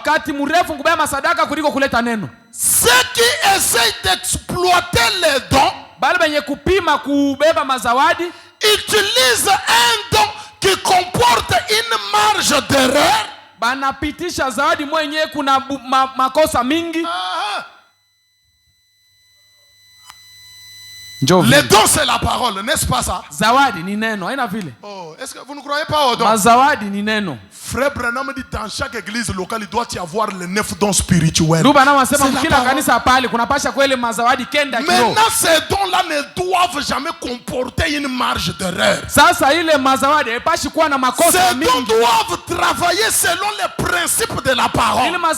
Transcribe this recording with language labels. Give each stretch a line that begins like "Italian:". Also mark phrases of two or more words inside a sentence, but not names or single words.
French: Ceux qui essayent d'exploiter les dons utilisent un don qui comporte une marge d'erreur. Les dons c'est la parole, n'est-ce pas ça?
Swahili: Zawadi ni neno, haina vile.
French: Oh, est-ce que vous ne croyez pas aux dons?
Swahili: Mazawadi ni neno.
French: Frère Branham dit dans chaque église locale il doit y avoir les 9 dons spirituels. Maintenant ces dons-là ne doivent jamais comporter une marge d'erreur. Ces dons doivent travailler selon les principes de la parole.